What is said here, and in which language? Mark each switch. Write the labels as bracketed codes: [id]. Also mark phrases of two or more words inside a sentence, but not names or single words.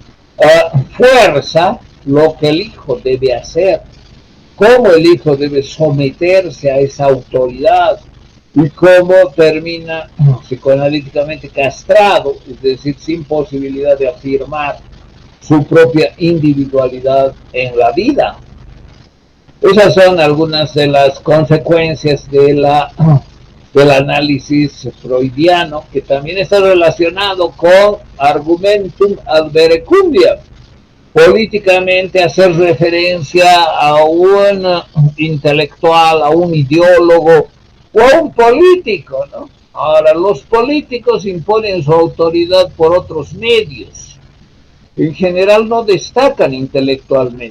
[es] fuerza lo que el hijo debe hacer, cómo el hijo debe someterse a esa autoridad y cómo termina psicoanalíticamente castrado, es decir, sin posibilidad de afirmar su propia individualidad en la vida. Esas son algunas de las consecuencias del análisis freudiano, que también está relacionado con [la] argumentum ad verecundiam. [es] Políticamente hacer referencia a un intelectual, a un ideólogo o a un político, ¿no? Ahora, los políticos imponen su autoridad por otros medios. En general no destacan intelectualmente.